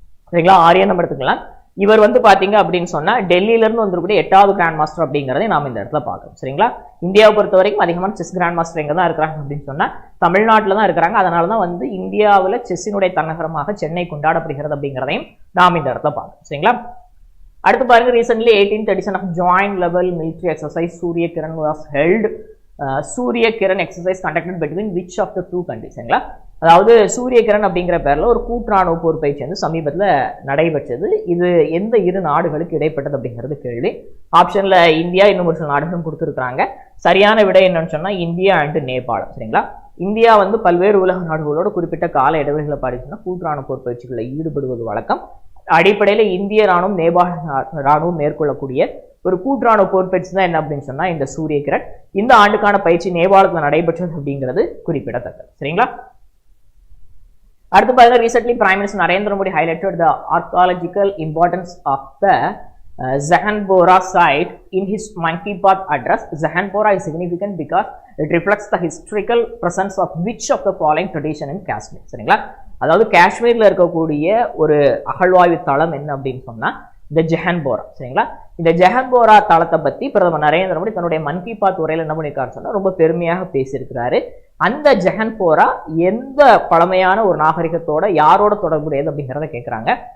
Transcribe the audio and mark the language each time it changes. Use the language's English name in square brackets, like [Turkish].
[Tamil] சரிங்களா, ஆரியன் நம்ம எடுத்துக்கலாம். இவர் வந்து பாத்தீங்க அப்படின்னு சொன்னா டெல்லியில இருந்து வந்திருக்கூடிய 8வது கிராண்ட் மாஸ்டர் அப்படிங்கிறதை நாம இந்த இடத்துல பார்க்கணும். சரிங்களா, இந்தியாவை பொறுத்த வரைக்கும் அதிகமான செஸ் கிராண்ட் மாஸ்டர் எங்க தான் இருக்கிறாங்க அப்படின்னு சொன்னா தமிழ்நாட்டில் தான் இருக்கிறாங்க. அதனாலதான் வந்து இந்தியாவில் செஸ்ஸினுடைய தலைநகரமாக சென்னை கொண்டாடப்படுகிறது அப்படிங்கிறதையும் நாம் இந்த இடத்துல பார்க்கணும். சரிங்களா, அடுத்து பாருங்க, [English] Recently 18th edition of joint level military exercise Surya Kiran was held. [Tamil] சூரிய Kiran [English] Exercise conducted between which of the 2 countries. [Tamil] சரிங்களா, அதாவது சூரிய கிரண் அப்படிங்கிற பேர்ல ஒரு கூட்டுராணுவ போர் பயிற்சி வந்து சமீபத்தில் நடைபெற்றது. இது எந்த 2 நாடுகளுக்கு இடைப்பட்டது அப்படிங்கிறது கேள்வி. ஆப்ஷன்ல இந்தியா, இன்னும் ஒரு சில நாடுகளும் கொடுத்துருக்காங்க. சரியான விடை என்னன்னு சொன்னா இந்தியா அண்ட் நேபாளம். சரிங்களா, இந்தியா வந்து பல்வேறு உலக நாடுகளோட குறிப்பிட்ட கால இடைவெளிகளை பாடிச்சுன்னா கூட்டுராணுவ போர் பயிற்சிகளில் ஈடுபடுவது வழக்கம். அடிப்படையில் இந்திய ராணுவம் நேபாள ராணுவம் மேற்கொள்ளக்கூடிய ஒரு கூட்டுராணுவ போர் பயிற்சி தான் என்ன அப்படின்னு சொன்னா இந்த சூரிய கிரண். இந்த ஆண்டுக்கான பயிற்சி நேபாளத்தில் நடைபெற்றது அப்படிங்கிறது குறிப்பிடத்தக்கது. சரிங்களா, அடுத்து பாருங்க, [English] Recently prime minister Narendra Modi highlighted the archaeological importance of the Zahanpora site in his Mann Ki Baat address. Zahanpora is significant because it reflects the historical presence of which of the following tradition in Kashmir. [Tamil] சரிங்களா, அதாவது காஷ்மீர்ல இருக்கக்கூடிய ஒரு அகழ்வாய்வு தளம் என்ன அப்படின்னு சொன்னா இந்த ஜஹன்போரா. சரிங்களா, இந்த ஜஹன்போரா தளத்தை பத்தி பிரதமர் நரேந்திர மோடி தன்னுடைய மன் கி பாத் உரையில என்ன பண்ணிருக்காரு சொன்னா ரொம்ப பெருமையாக பேசியிருக்கிறாரு. அந்த ஜஹன்போரா எந்த பழமையான ஒரு நாகரிகத்தோட யாரோட தொடர்புடையது அப்படிங்கிறத கேட்கிறாங்க.